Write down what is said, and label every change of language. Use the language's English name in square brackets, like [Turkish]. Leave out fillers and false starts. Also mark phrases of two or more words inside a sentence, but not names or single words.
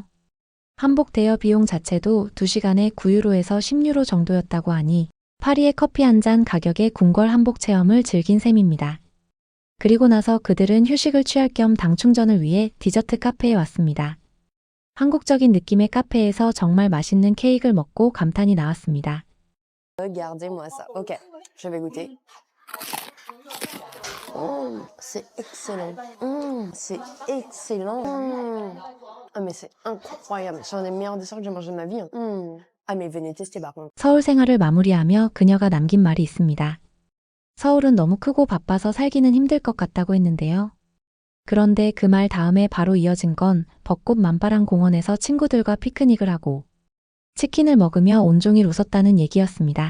[Korean] 한복 대여 비용 자체도 2시간에 9유로에서 10유로 정도였다고 하니 파리의 커피 한 잔 가격의 궁궐 한복 체험을 즐긴 셈입니다. 그리고 나서 그들은 휴식을 취할 겸 당 충전을 위해 디저트 카페에 왔습니다. 한국적인 느낌의 카페에서 정말 맛있는 케이크를 먹고 감탄이 나왔습니다. [French] Regardez-moi ça. Ok, je vais goûter. C'est excellent. C'est excellent. Ah mais c'est incroyable. C'est un des meilleurs desserts que j'ai mangé de ma vie. Ah mais venez tester par contre. [Korean] 서울 생활을 마무리하며 그녀가 남긴 말이 있습니다. 서울은 너무 크고 바빠서 살기는 힘들 것 같다고 했는데요. 그런데 그 말 다음에 바로 이어진 건 벚꽃 만발한 공원에서 친구들과 피크닉을 하고 치킨을 먹으며 온종일 웃었다는 얘기였습니다.